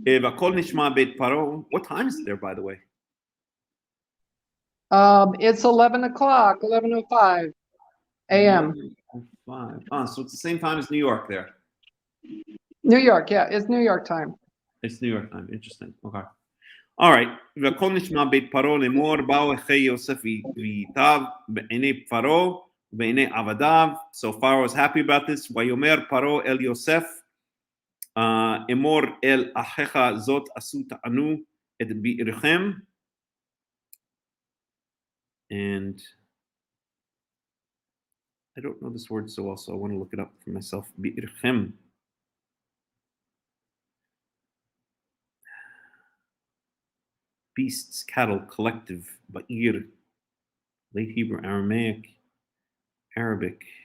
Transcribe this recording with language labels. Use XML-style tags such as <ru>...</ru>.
<en>What time is it there, by the way? It's 11 o'clock, 11:05 a.m. 5. So it's the same time as New York there. New York, yeah, it's New York time. It's New York time. Interesting. Okay. All right.</en> <he>והכל נשמע בית פרעה לאמור, באו אחי יוסף ואיתיו בעיני פרעה ובעיני עבדיו.</he> <en>So Pharaoh was happy about this.</en> <he>ויאמר פרעה אל יוסף, אמור אל אחיך זאת עשו תענו את ביערכם.</he> <en>And I don't know this word so well, so I want to look it up for myself. ביערכם. Beasts, cattle, collective, ba'ir, late Hebrew, Aramaic, Arabic.</en>